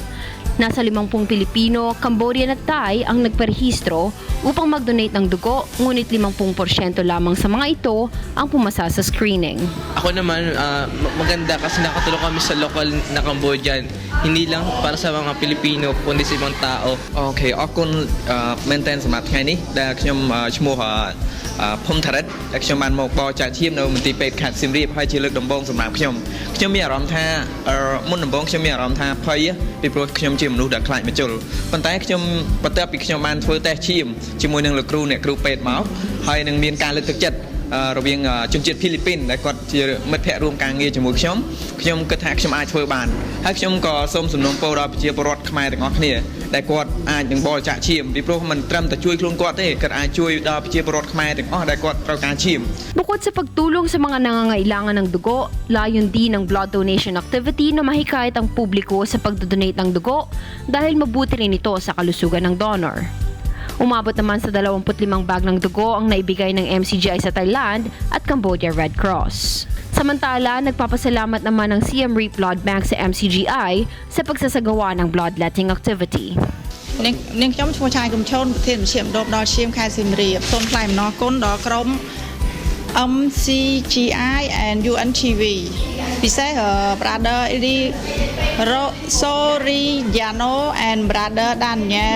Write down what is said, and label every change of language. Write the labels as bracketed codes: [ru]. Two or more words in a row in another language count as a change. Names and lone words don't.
[tl] Nasa 50 Pilipino, Cambodian at Thai ang nagparehistro upang mag-donate ng dugo, ngunit 50% lamang sa mga ito ang pumasa sa screening. Ako naman, maganda kasi nakatulong kami sa local na Cambodian. Hindi lang para sa mga Pilipino, kundi sa ibang tao. Okay, ako maintain sa mga ngayon dahil [km] ខ្ញុំឈ្មោះភូមិថារិតដែលខ្ញុំបានមកបរិច្ចាគឈាមនៅមន្ទីរពេទ្យខេត្តសៀមរាបហើយជាលើកដំបូងសម្រាប់ខ្ញុំមានអារម្មណ៍ថា មុនដំបូងខ្ញុំមានអារម្មណ៍ថាភ័យពីព្រោះខ្ញុំជាមនុស្សដែលខ្លាចមជុលប៉ុន្តែខ្ញុំបន្ទាប់ពីខ្ញុំបានធ្វើតេស្តឈាមជាមួយនឹងលោកគ្រូអ្នកគ្រូពេទ្យមកហើយនឹងមានការលើកទឹកចិត្តរវាងជនជាតិហ្វីលីពីនដែលគាត់ជាមិត្តភ័ក្តិរួមការងារជាមួយខ្ញុំគិតថាខ្ញុំអាចធ្វើបានហើយខ្ញុំក៏សូមសំណូមពរដល់ប្រជាពលរដ្ឋខ្មែរទាំងអស់គ្នាដែលគាត់អាចនឹងបរិច្ចាគឈាមពីព្រោះមិនត្រឹមតែជួយខ្លួនគាត់ទេគាត់អាចជួយដល់ប្រជាពលរដ្ឋខ្មែរទាំងអស់ដែលគាត់ត្រូវការឈាម [tl] Bukod sa pagtulong sa mga nangangailangan ng dugo, layon din ng blood donation activity na mahikayat ang publiko sa pagdodonate ng dugo dahil mabuti rin ito sa kalusugan ng donor. Umabot naman sa 25 bag ng dugo ang naibigay ng MCGI sa Thailand at Cambodia Red Cross. Samantala, nagpapasalamat naman ng Siem Reap Blood Bank sa MCGI sa pagsasagawa ng bloodletting activity. [km] នាងខ្ញុំឈ្មោះឆាយកំឈូនប្រធានមជ្ឈមណ្ឌលដល់ឈាមខេត្តសៀមរាបសូមថ្លែងអំណរគុណដល់ក្រុម MCGI and UNTV ពិសេស Brother Eli Soriano and Brother Daniel